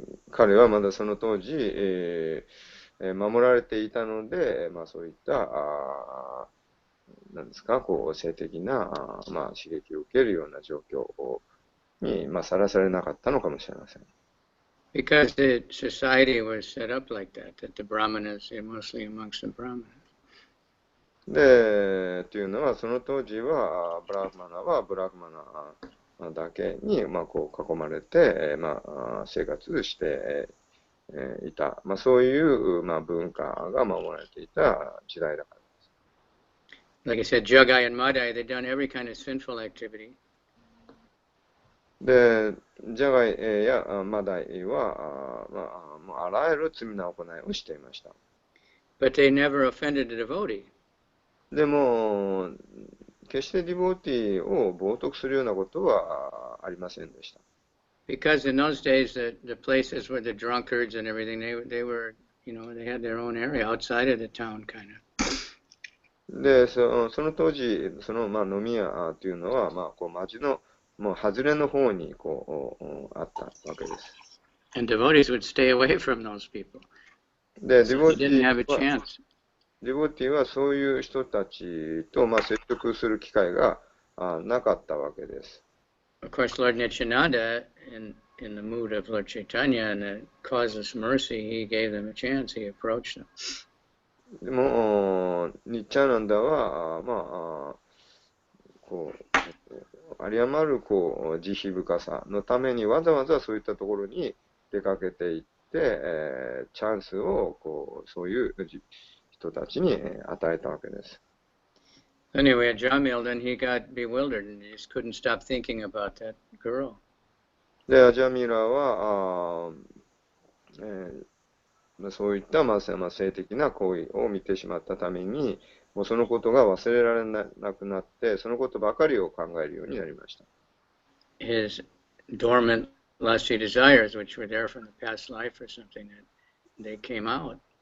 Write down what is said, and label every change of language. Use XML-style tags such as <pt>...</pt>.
<ja>彼はまだその当時、守られていたので、まあ、そういったなんですか、性的なまあ、刺激を受けるような状況にまあ、さらされなかったのかもしれません。</ja> <en>Because the society was set up like that the Brahmanas, mostly amongst the Brahmanas.</en> <ja>で、というのは、その当時は、ブラフマナはブラフマナだけに、まあ、囲まれて、まあ、生活していた。まあ、そういう、まあ、文化が守られていた時代だからです。</ja> <en>Like I said, Jagai and Madai, they'd done every kind of sinful activity.</en> <ja>で、ジャガイやマダイは、まあ、もうあらゆる罪な行いをしていました。</ja> <en>But they never offended the devotee.</en> <ja>でも、決してディボーティーを冒涜するようなことはありませんでした。</ja> <en>Because in those days, the places where the drunkards and everything, they were, they had their own area outside of the town, kind of.</en> <ja>で、その当時、まあ、飲み屋というのは、まあ、町のもう外れの方にあったわけです。</ja> <en>And devotees would stay away from those people. で、 So they didn't have a chance.</en> <ja>ディボティはそういう人たちと、まあ、接触する機会がなかったわけです。</ja> <en>Of course, Lord Nityananda, in the mood of Lord Chaitanya and the causeless mercy, he gave them a chance. He approached them.</en> <ja>でも、ニッチャナンダは、まあ、有り余る慈悲深さのためにわざわざそういったところに出かけていって、チャンスをそういう人たちに与えたわけです。</ja> <en>Anyway, Jamil, then he got bewildered and he just couldn't stop thinking about that girl.</en> <ja>で、アジャミラは、そういった、まあ、性的な行為を見てしまったために、もうそのことが忘れられなくなって、そのことばかりを考えるようになりました。</ja> <en>His dormant lusty desires, which were there from the past life or something, that they came out.</en>